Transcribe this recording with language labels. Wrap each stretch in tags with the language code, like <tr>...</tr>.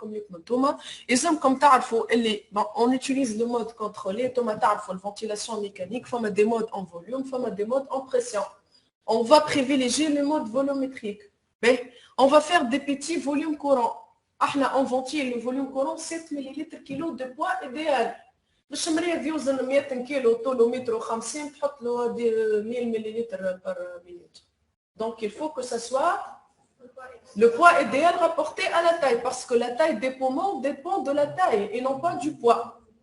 <fr>On utilise le mode contrôlé, la ventilation mécanique, des modes en volume, des modes en pression. On va privilégier le mode volumétrique. On va faire des petits volumes courants. On ventile le volume courant 7 ml/kg de poids idéal.</fr> <ar>باش مريض يوزن 100 كيلو طوله متر و50 تحط له 1000 ملل</ar> <fr>par minute. Donc il faut que ça soit le poids idéal rapporté à la taille, parce que la taille des poumons dépend de la taille et non pas du poids.</fr>